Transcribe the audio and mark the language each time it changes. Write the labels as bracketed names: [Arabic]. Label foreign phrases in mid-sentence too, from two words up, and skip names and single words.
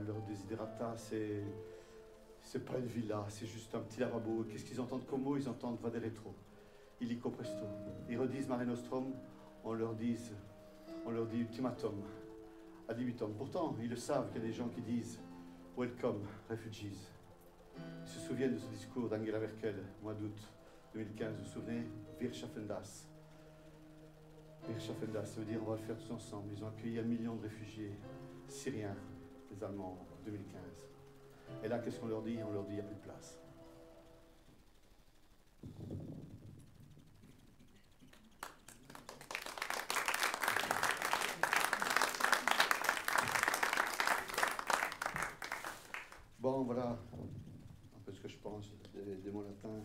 [French] Leur desiderata, c'est pas une villa, c'est juste un petit lavabo. Qu'est-ce qu'ils entendent comme mot? Ils entendent [Latin] vade retro, [French] illico presto. Ils redisent Mare Nostrum, on leur dit ultimatum, [Latin] ad libitum. [French] Pourtant, ils le savent qu'il y a des gens qui disent [English] welcome, refugees. [French] Ils se souviennent de ce discours d'Angela Merkel, mois d'août 2015, vous vous souvenez? [German] Wir schaffen das. Wir schaffen das, [French] ça veut dire on va le faire tous ensemble. Ils ont accueilli 1 million de réfugiés syriens, les Allemands, en 2015. Et là, qu'est-ce qu'on leur dit? On leur dit il n'y a plus de place. Bon, voilà un peu ce que je pense des mots latins.